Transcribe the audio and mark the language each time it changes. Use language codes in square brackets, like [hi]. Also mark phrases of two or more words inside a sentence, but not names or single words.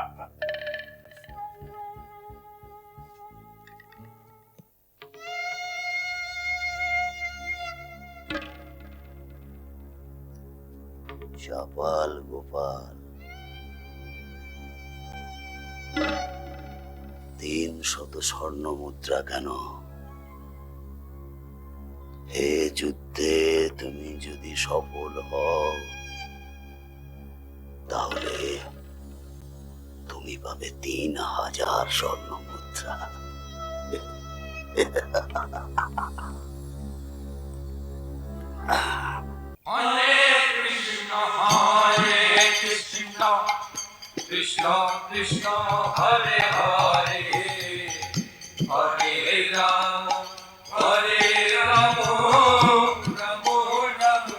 [bn] চাপাল গোপাল, 300 স্বর্ণ মুদ্রা কেন? হে যুদ্ধে তুমি যদি সফল হও তাহলে তুমি পাবে 3000 স্বর্ণ মুদ্রা। Hare Krishna, Hare Krishna, Krishna Krishna, Hare Hare, Hare Rama, Hare Rama, Rama Rama,